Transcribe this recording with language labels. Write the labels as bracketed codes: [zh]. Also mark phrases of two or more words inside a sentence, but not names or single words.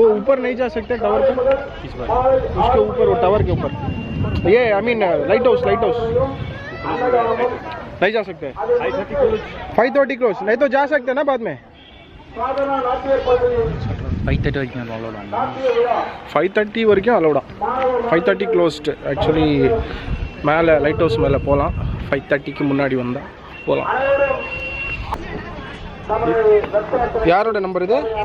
[hi] ऊपर नहीं जा सकते टावर पे? उसके ऊपर, वो टावर के ऊपर, ये [en] I mean light house [hi] नहीं जा सकते? 5:30 क्लोज नहीं तो जा सकते ना बाद में? [ta] 5:30 வரைக்கும் அலௌட். 5:30 வரைக்கும் அலௌடா. 5:30 க்ளோஸ்டு. ஆக்சுவலி மேலே [en] light house [ta] மேலே போகலாம். 5:30க்கு முன்னாடி வந்தால் போகலாம். யாரோட நம்பர் இது?